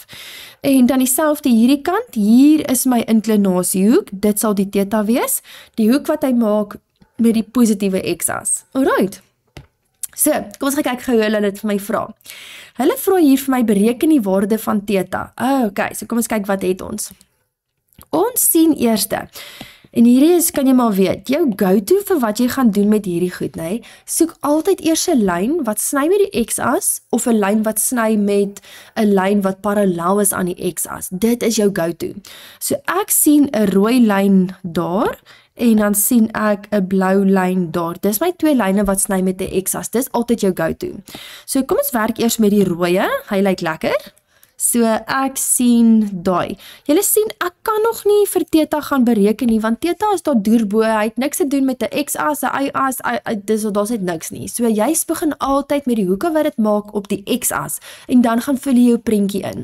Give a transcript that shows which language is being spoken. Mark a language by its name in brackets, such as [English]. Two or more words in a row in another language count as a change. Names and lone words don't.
[Afrikaans] En dan dieselfde hierdie kant, hier is my inklinasiehoek, dit sal die theta wees, die hoek wat hy maak met die positiewe x-as. Alright. So, kom ons gaan kyk hoe hulle dit vir my vra. Hulle vra hier vir my bereken die waarde van theta. Okay, so kom ons kyk wat het ons. Ons sien eerste, en hierdie is, kan jy maar weet, jou go-to vir wat jy gaan doen met hierdie goed, nee, soek altyd eers 'n lyn wat sny met die x-as, of 'n lyn wat sny met 'n lyn wat parallel is aan die x-as. Dit is jou go-to. So ek sien 'n rooi lyn daar, en dan sien ek 'n blou lyn daar. Dis my 2 lyne wat sny met 'n x-as. Dis altyd jou go-to. So kom ons werk eers met die rooie. Hy lyk lekker. So ek sien daai. Julle sien, ek kan nog nie vir theta gaan bereken nie, want theta is daar deur bo, hy het niks te doen met 'n x-as, 'n y-as, daar's net niks nie. So jy begin altyd met die hoeke wat dit maak op die x-as, en dan gaan vul jy jou prentjie in.